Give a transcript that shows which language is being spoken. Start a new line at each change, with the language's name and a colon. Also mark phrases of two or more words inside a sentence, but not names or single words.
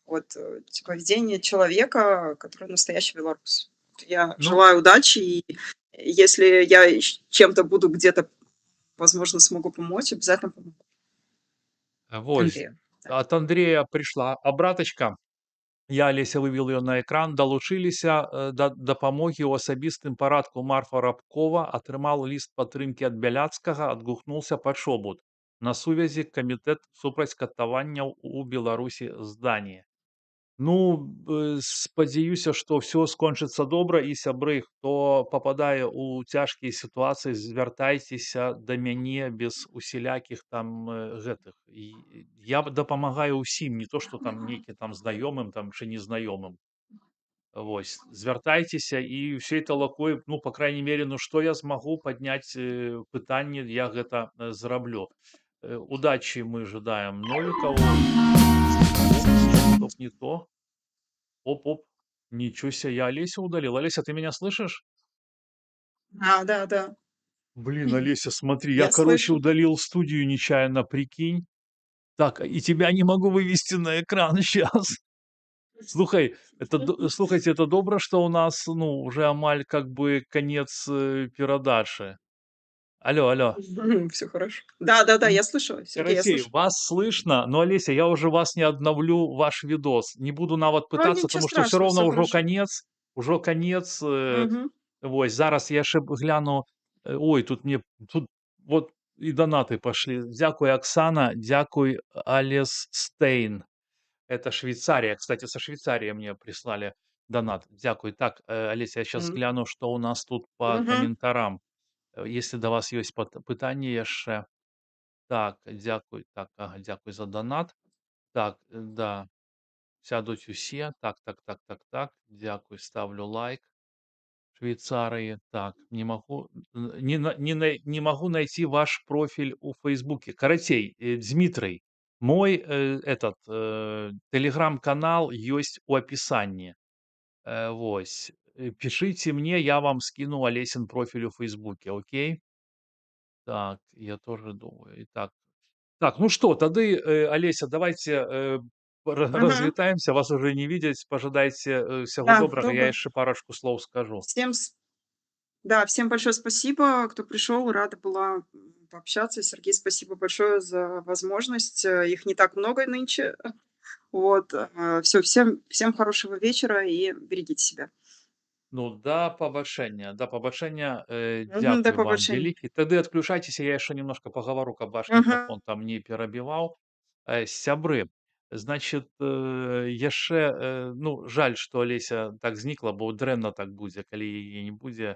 Russian: Вот, типа поведение человека, который настоящий белорус. Я Ну, желаю удачи, и если я чем-то буду где-то, возможно, смогу помочь, обязательно помогу вось Андрею. Да. от Андрея пришла абратачка. Я, Алеся, вывел ее на экран.
Belarusian: Далучыліся да дапамогі ў асабістым парадку Марфа Рабкова, атрымаў ліст падтрымкі ад Бяляцкага, адгукнуўся пачобут. На сувязі камітэт супраць катаванняў у Беларусі здание. Ну, спадзяюся, што ўсё скончыцца добра і сябры, хто пападае ў цяжкія сітуацыі, звяртайцеся да мяне без усялякіх там, гэтых. І я дапамагаю ўсім, не то што там нейкі там знаёмым там чи незнаёмым. Вось, звяртайцеся і ўсёй талакой, ну,
Russian: па крайней мере,
Belarusian: ну, што я змагу падняць, пытанне, я гэта, зраблю.
Russian: Удачи мы ожидаем Новикову. Оп, стоп, стоп, не то. Оп, оп. Ничего себе, я Олесю удалил. Олеся, ты меня слышишь? Да, да. Блин, Олеся, смотри, я, Я короче, слышу. удалил студию нечаянно, прикинь. Так, и тебя не могу вывести на экран сейчас. Слухай, слухайте, это добро, что у нас, ну, уже амаль как бы конец передачи. Алло, алло. Всё хорошо. Да-да-да, М, я слышу, Сергей, я Карацей, слышу. вас слышно, но, Олеся, я уже вас не обновлю, ваш видос. Не буду нават пытаться, Ничего потому что все страшного, равно все уже хорошо. конец. Уже конец. Мгм.
Belarusian: Вось, зараз я яшчэ гляну. Ой, тут мне тут вот і данаты пашлі. Дзякуй, Оксана, дзякуй, Алес Стейн.
Russian: Это Швейцария. Кстати, со Швейцарии мне прислали донат. Дзякуй. Так, Олеся, я сейчас М. гляну, что у нас тут по Мгм. комментарам. Если
Belarusian: до вас ёсць пытанне яшчэ. Так, дзякуй. Так, ага, дзякуй за донат. Так, да, сядуць усе. Так, так, так, так, так. Дзякуй,
Russian: ставлю лайк. Швейцарии. Так, не могу, не могу найти ваш профиль у Фейсбуке. Карацей, Дмитрий, мой этот телеграм-канал есть у описании. Вось. Пишите мне, я вам скину Олесин профиль у Фейсбуке, окей? Так, я тоже думаю. Итак, так, ну что,
Belarusian: тады, Олеся, давайте Мгм. развітаемся,
Russian: вас уже не видеть,
Belarusian: пожадайте всяго
Russian: Да,
Belarusian: добрага, я
Russian: добро.
Belarusian: яшчэ парочку слов скажу.
Russian: Всем с Да, всем большое спасибо, кто пришел. Рада была, пообщаться. Сергей, спасибо большое за возможность. Их не так много нынче. Вот, всё, всем хорошего вечера и берегите себя.
Belarusian: Ну, да пабачэння,
Ukrainian: Мгм, до
Belarusian: дзякуй вам
Ukrainian: побачення.
Belarusian: вялікі. Тады адключайцеся, я яшчэ немножко пагавару, каб ваш Мгм. мікрафон там не перабіваў. Сябры, значит, яшчэ, ну, жаль, што Алеся так знікла, бо дрэнна так будзе, калі яе не будзе.